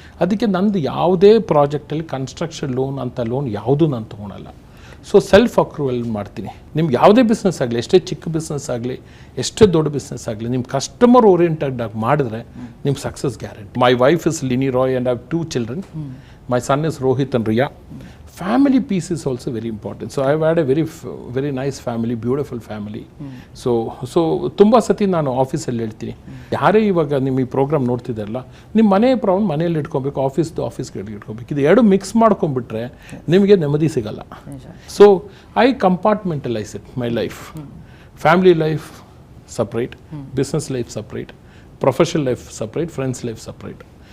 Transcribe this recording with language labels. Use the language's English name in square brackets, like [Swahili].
[Kannada] ಅದಕ್ಕೆ ನಂದು ಯಾವುದೇ ಪ್ರಾಜೆಕ್ಟಲ್ಲಿ ಕನ್ಸ್ಟ್ರಕ್ಷನ್ ಲೋನ್ ಅಂತ ಲೋನ್ ಯಾವುದೂ ನಾನು ತೊಗೊಳಲ್ಲ. ಸೊ ಸೆಲ್ಫ್ ಅಕ್ರೂವಲ್ ಮಾಡ್ತೀನಿ. ನಿಮ್ಗೆ ಯಾವುದೇ ಬಿಸ್ನೆಸ್ ಆಗಲಿ, ಎಷ್ಟೇ ಚಿಕ್ಕ ಬಿಸ್ನೆಸ್ ಆಗಲಿ, ಎಷ್ಟೇ ದೊಡ್ಡ ಬಿಸ್ನೆಸ್ ಆಗಲಿ, ನಿಮ್ಮ ಕಸ್ಟಮರ್ ಓರಿಯೆಂಟೆಡ್ ಆಗಿ ಮಾಡಿದ್ರೆ ನಿಮ್ಮ success guarantee. [English] My wife is Lini Roy and I have 2 children. My son is Rohit and Riya. Family piece is also very important. So I have had a very nice family, beautiful family. [Kannada] So ತುಂಬ ಸತಿ ನಾನು ಆಫೀಸಲ್ಲಿ ಹೇಳ್ತೀನಿ, ಯಾರೇ ಇವಾಗ ನಿಮ್ಮ ಈ program ನೋಡ್ತಿದ್ದಾರಲ್ಲ, ನಿಮ್ಮ ಮನೆ ಪ್ರಾಬ್ಲಮ್ ಮನೆಯಲ್ಲಿ ಇಟ್ಕೊಬೇಕು, ಆಫೀಸ್ಗೆ ಇಟ್ಕೊಬೇಕು. ಇದು ಎರಡು ಮಿಕ್ಸ್ ಮಾಡ್ಕೊಂಡ್ಬಿಟ್ರೆ ನಿಮಗೆ ನೆಮ್ಮದಿ ಸಿಗಲ್ಲ. [English] So I compartmentalise it my life. Family life separate, business life separate, professional life separate, friends life separate.